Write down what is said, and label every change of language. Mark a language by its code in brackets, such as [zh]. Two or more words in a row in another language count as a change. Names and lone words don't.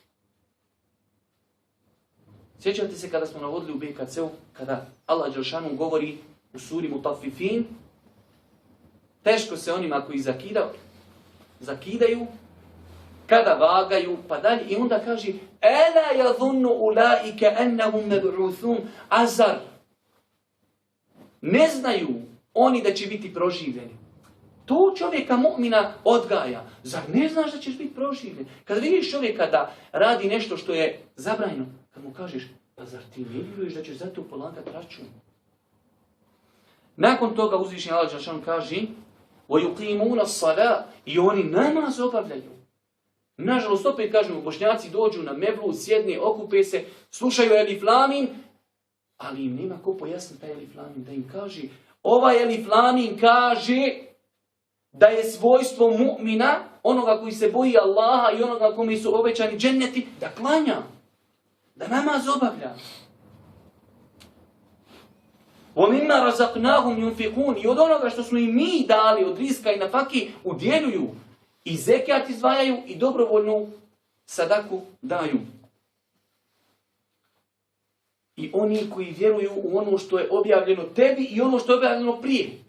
[bs] Sjećate se kada smo navodili u BKC-u, kada Allah Đelšanu govori u suri Mutafifin, teško se onima koji zakidaju, kada vagaju, pa dalje, i onda kaže [ar] ألا يظن أولئك أنهم مبعوثون, [bs] azar. Ne znaju oni da će biti proživljeni. To čovjeka mu'mina odgaja. Zar ne znaš da ćeš biti proživljen? Kada vidiš čovjeka da radi nešto što je zabranjeno, kad mu kažeš, pa zar ti ne vjeruješ da ćeš za to polagati račun? Nakon toga uzvišeni Allah dželešanu kaže [ar] وَيُقِيمُونَ الصَّلَاةِ [bs] i oni namaz obavljaju. Nažalost, opet kažemo, Bošnjaci dođu na Mevlu, sjedne, okupe se, slušaju Elif Lamin, ali im nema ko pojasni taj Elif Lamin, da im kaže, ovaj Elif Lamin kaže da je svojstvo mu'mina, onoga koji se boji Allaha i onoga kome su obećani dženneti, da klanja, da namaz obavlja. [ar] وَمِمَّا رَزَقْنَاهُمْ يُنْفِقُونَ [bs] i od onoga što smo im mi dali od rizka i nafaki udjeljuju i zekijat izdvajaju i dobrovoljnu sadaku daju. I oni koji vjeruju u ono što je objavljeno tebi i ono što je objavljeno prije.